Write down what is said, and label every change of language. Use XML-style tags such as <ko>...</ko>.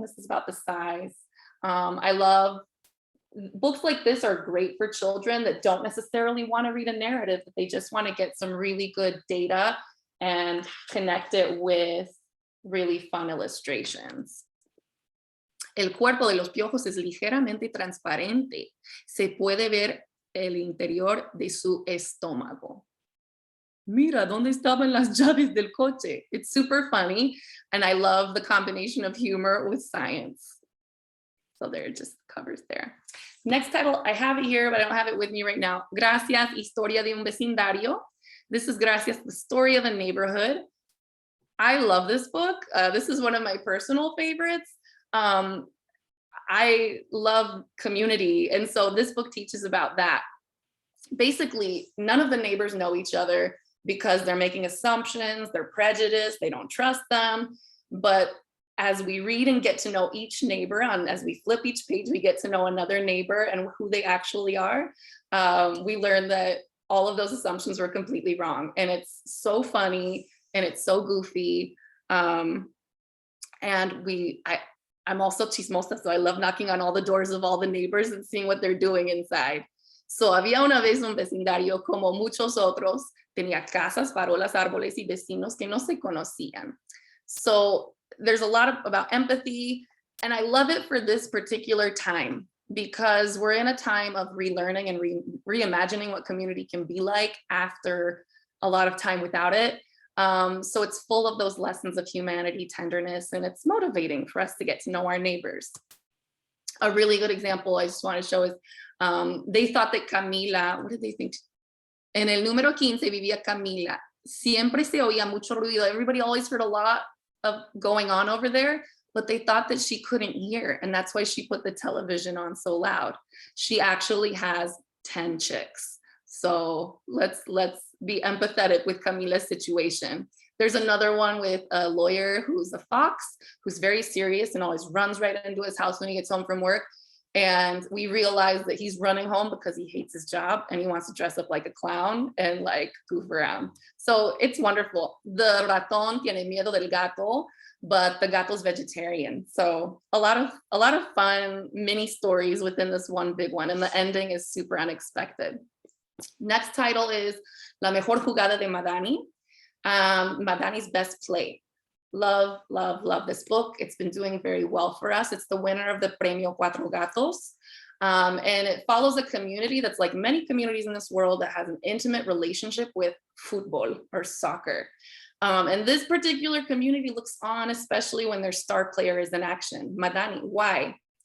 <en>This is about the size. I love books like this are great for children that don't necessarily want to read a narrative, but they just want to get some really good data and connect it with really fun illustrations.</en> <es>El cuerpo de los piojos es ligeramente transparente. Se puede ver el interior de su estómago. Mira, ¿dónde estaban las llaves del coche?</es> <en>It's super funny, and I love the combination of humor with science. So there are just covers there. Next title, I have it here, but I don't have it with me right now.</en> <es>Gracias, Historia de un Vecindario.</es> <en>This is Gracias, the story of a neighborhood. I love this book. This is one of my personal favorites. I love community, and so this book teaches about that. Basically, none of the neighbors know each other because they're making assumptions, they're prejudiced, they don't trust them. But as we read and get to know each neighbor, as we flip each page, we get to know another neighbor and who they actually are. We learn that all of those assumptions were completely wrong. And it's so funny and it's so goofy. And I'm also chismosa, so I love knocking on all the doors of all the neighbors and seeing what they're doing inside.</en> <es>So había una vez un vecindario como muchos otros, tenía casas, farolas, árboles y vecinos que no se conocían.</es> <en>So there's a lot about empathy, and I love it for this particular time because we're in a time of relearning and reimagining what community can be like after a lot of time without it. So it's full of those lessons of humanity, tenderness, and it's motivating for us to get to know our neighbors. A really good example I just want to show is they thought that Camila, what did they think?</en> <es>En el número 15 vivía Camila. Siempre se oía mucho ruido.</es> <en>Everybody always heard a lot of going on over there, but they thought that she couldn't hear, and that's why she put the television on so loud. She actually has 10 chicks. So let's be empathetic with Camila's situation. There's another one with a lawyer who's a fox, who's very serious and always runs right into his house when he gets home from work. And we realize that he's running home because he hates his job and he wants to dress up like a clown and like goof around.</en> <es>So it's wonderful. The ratón tiene miedo del gato,</es> <en>but the gato's vegetarian. So a lot of fun mini stories within this one big one. And the ending is super unexpected. Next title is La Mejor Jugada de Madani. Madani's Best Play. Love, love, love this book. It's been doing very well for us. It's the winner of the Premio Cuatro Gatos. And it follows a community that's like many communities in this world that has an intimate relationship with football or soccer. And this particular community looks on, especially when their star player is in action, Madani. Why?</en>